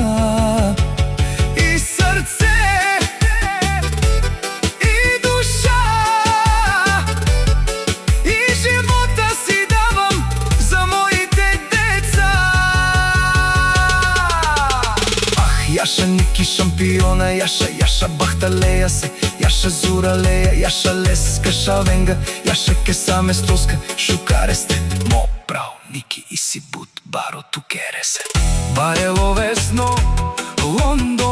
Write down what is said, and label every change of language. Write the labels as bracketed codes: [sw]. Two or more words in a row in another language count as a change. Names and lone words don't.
[bg] И сърце, и душа, и живота си давам за моите деца. [rom] Ах, Яша Ники шампиона, Яша бахталея се, Яша зуралея, Яша леска шавенга, Яша кесаме стоска, шукаресте, мо прав Ники и си бут баро тукересе. Барело весно,